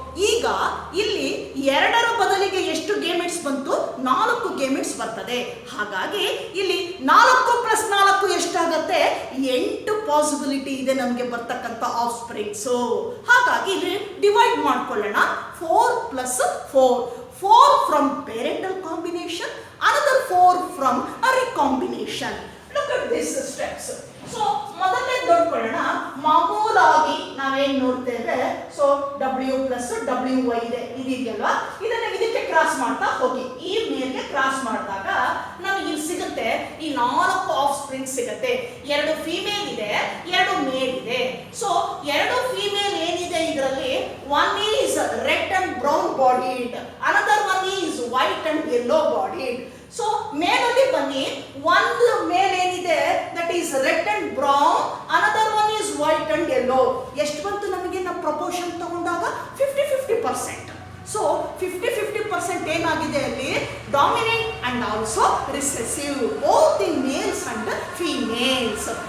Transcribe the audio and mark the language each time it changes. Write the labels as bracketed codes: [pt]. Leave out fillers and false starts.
[kn] ಈಗ ಇಲ್ಲಿ 2ರ ಬದಲಿಗೆ ಎಷ್ಟು ಗೇಮೆಟ್ಸ್ ಬಂತು? 4 ಗೇಮೆಟ್ಸ್ ಬರ್ತದೆ. ಹಾಗಾಗಿ ಇಲ್ಲಿ 4 + 4 ಎಷ್ಟಾಗತ್ತೆ? 8 ಪಾಸಿಬಿಲಿಟಿ ಇದೆ ನಮಗೆ ಬರ್ತಕ್ಕಂಥ ಆಫ್ ಸ್ಪ್ರಿಂಗ್ಸು. ಹಾಗಾಗಿ ಇಲ್ಲಿ ಡಿವೈಡ್ ಮಾಡ್ಕೊಳ್ಳೋಣ. 4 + 4. [en] 4 from parental combination, another 4 from a recombination. Look at these steps. [kn] So ಮೊದಲನೇ ನೋಡ್ಕೊಳ್ಳೋಣ. ಮಾಮೂಲಾಗಿ ನಾವೇನ್ ನೋಡ್ತೇವೆ, ಸೊ W ಪ್ಲಸ್ WY ಇದೆ, ಇದೆಯಲ್ವಾ, ಇದನ್ನ ಇದಕ್ಕೆ ಕ್ರಾಸ್ ಮಾಡ್ತಾ ಹೋಗಿ ಈ ಮೇಲ್ಗೆ ಕ್ರಾಸ್ ಮಾಡಿದಾಗ ನಮಗೆ ಇಲ್ಲಿ ಸಿಗುತ್ತೆ ಈ 4 ಆಫ್ ಸ್ಪ್ರಿಂಗ್ ಸಿಗುತ್ತೆ. 2 ಫೀಮೇಲ್ ಇದೆ, 2 ಮೇಲ್ ಇದೆ. ಸೊ 2 ಫೀಮೇಲ್ ಏನಿದೆ ಇದರಲ್ಲಿ, [en] one is red and brown bodied, another one is white and yellow bodied. [kn] So ಮೇಲಲ್ಲಿ ಬನ್ನಿ, ಒಂದು ಮೇಲ್ ಏನಿದೆ [en] That is red and brown, another one is white and yellow. [kn] ಎಷ್ಟು ಬಂತು ನಮಗೆ ನಮ್ಮ ಪ್ರಪೋರ್ಷನ್ ತಗೊಂಡಾಗ 50-50%. [en] so 50-50% [kn] ಏನಾಗಿದೆ ಅಲ್ಲಿ, [en] Dominant and also recessive both in males and females.